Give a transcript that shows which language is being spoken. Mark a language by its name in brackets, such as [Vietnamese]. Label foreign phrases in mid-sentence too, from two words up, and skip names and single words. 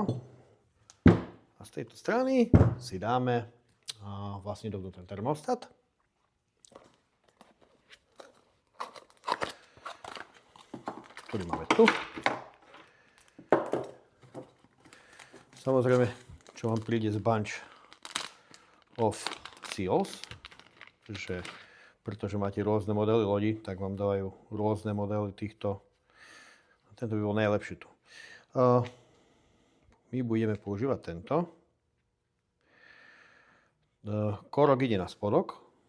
[Slovak] A z tejto strany si dáme vlastne dovnútra termostat. Ktorý máme tu. Samozrejme, čo vám príde z [English] bunch of seals, [Slovak] pretože máte rôzne modely lodi, tak vám dávajú rôzne modely týchto. Tento by bol najlepší tu. My budeme používať tento. Korok ide na spodok.